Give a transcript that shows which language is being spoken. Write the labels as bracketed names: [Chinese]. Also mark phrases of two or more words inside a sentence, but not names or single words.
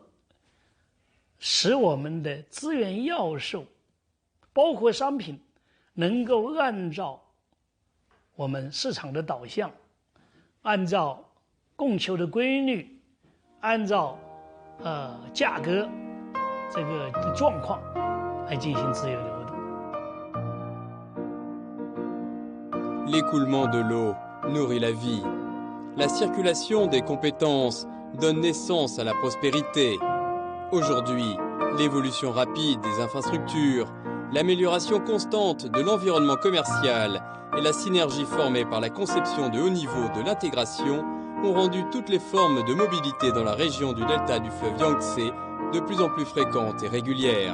[Chinese] 使我们的资源要素，包括商品，能够按照我们市场的导向，按照供求的规律，按照价格这个状况来进行自由流动。 [French] L'écoulement de l'eau nourrit la vie. La circulation des compétences donne naissance à la prospérité. Aujourd'hui, l'évolution rapide des infrastructures, l'amélioration constante de l'environnement commercial et la synergie formée par la conception de haut niveau de l'intégration ont rendu toutes les formes de mobilité dans la région du delta du fleuve Yangtze de plus en plus fréquentes et régulières.